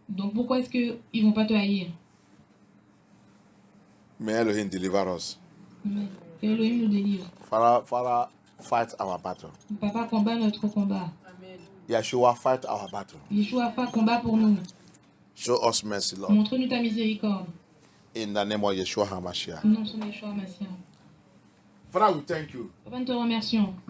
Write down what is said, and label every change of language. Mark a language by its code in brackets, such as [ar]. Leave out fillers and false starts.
[fr] Donc pourquoi est-ce qu'ils vont pas te haïr? [en] May Elohim deliver us. [fr] Mais que Elohim nous délivre. [en] Father, fight our battle. [fr] Papa combat notre combat. [en] Yeshua, fight our battle. [fr] Yeshua fait combat pour nous. [en] Show us mercy, Lord. [fr] Montre-nous ta miséricorde. [en] In the name of Yeshua HaMashiach. [fr] Au nom de son Yeshua Mashiach. [en] Father, we thank you [fr] Papa, nous te remercions